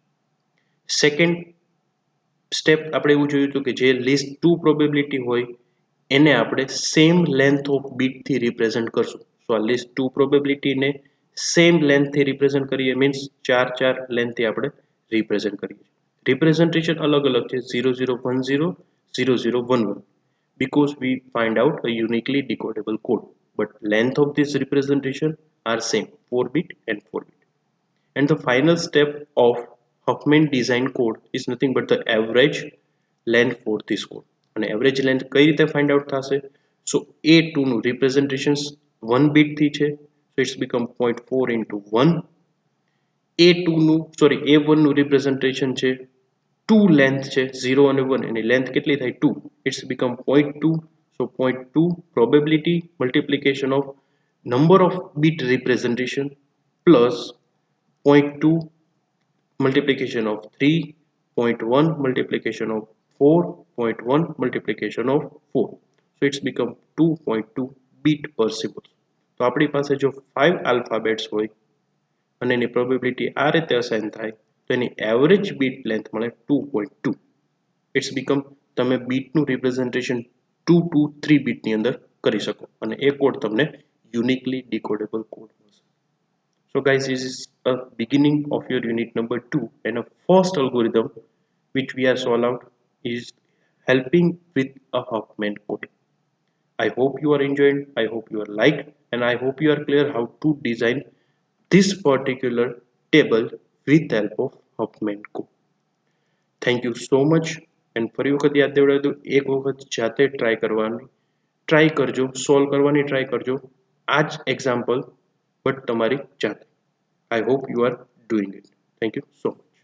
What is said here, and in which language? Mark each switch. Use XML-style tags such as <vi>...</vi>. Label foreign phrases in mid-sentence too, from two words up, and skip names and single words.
<en>second step</en> <gu>આપણે એવું જોયું હતું કે જે લિસ્ટ 2 પ્રોબેબિલિટી હોય એને આપણે</gu> <en>same length of bitથી</en> <gu>રિપ્રેઝન્ટ કરશું. સો આ લિસ્ટ 2 પ્રોબેબિલિટીને</gu> <en>same lengthથી</en> <gu>રિપ્રેઝન્ટ કરીએ મીન્સ 4 લેન્થથી આપણે રિપ્રેઝન્ટ કરીએ. રિપ્રેઝન્ટેશન અલગ અલગ છે</gu> <en>0 0 1 0 0 0 1 1 because we find out a uniquely decodable code but length of this representation are same 4 bit and 4 bit. And the final step of Huffman design code is nothing but the average length for this code.</en> <gu>અને</gu> <en>average length</en> <gu>કઈ રીતે</gu> <en>find out</en> <gu>થશે? સો A2 નું રિપ્રેઝન્ટેશન 1 બીટ થી છે</gu> <en>so it's become 0.4 into 1.</en> <gu>A1 નું રિપ્રેઝન્ટેશન છે 2 લેન્થ છે 0 અને 1 એની લેન્થ કેટલી થાય 2</gu> <en>it's become 0.2. so 0.2 probability multiplication of number of bit representation plus 0.2 multiplication of 3, 0.1 multiplication of 4, 0.1 multiplication of 4. So it's become 2.2 bit per symbol.</en> <gu>તો આપણી પાસે જો 5 આલ્ફાબેટ્સ હોય અને એની પ્રોબેબિલિટી આ રીતે અસાઇન થાય તો એની</gu> <en>average bit length</en> <gu>મળે 2.2.</gu> <en>it's become</en> <gu>તમે બીટનું રિપ્રેઝન્ટેશન 2 to 3 બીટની અંદર કરી શકો અને એ કોડ તમને</gu> <en>uniquely decodable code</en> <gu>મળશે.</gu> <en>So guys, this is a beginning of your unit number 2 and a first algorithm which we are solved out is helping with a Huffman code. I hope you are enjoying, I hope you are liked and I hope you are clear how to design this particular table with the help of Huffman code. Thank you so much and</en> <gu>ફરી વખત યાદ દેવડાવી દઉં એક વખત જાતે ટ્રાય કરજો સોલ્વ કરવાની ટ્રાય કરજો આ જ</gu> <en>example but</en> <gu>તમારી જાતે.</gu> <en>I hope you are doing it. Thank you so much.</en>